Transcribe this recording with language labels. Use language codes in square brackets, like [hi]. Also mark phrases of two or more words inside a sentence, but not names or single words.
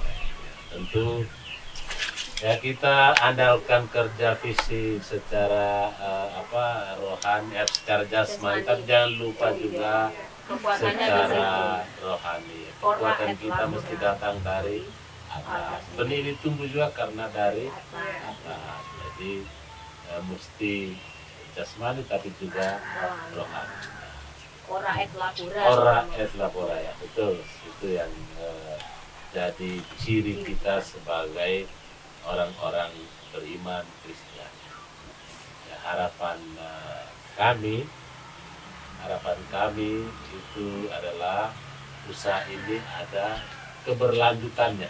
[id] Tentu ya kita andalkan kerja fisik secara rohani, secara jasmani, tapi jangan lupa juga Kekuatannya di situ. secara rohani. Kekuatan kita mesti datang dari atas. Benih ini tumbuh juga karena dari atas. Jadi mesti jasmani tapi juga rohani. [la] Ora et labora. Ora et labora [id] ya, betul. Itu yang jadi ciri kita sebagai orang-orang beriman Kristen. Ya, harapan kami itu adalah usaha ini ada keberlanjutannya.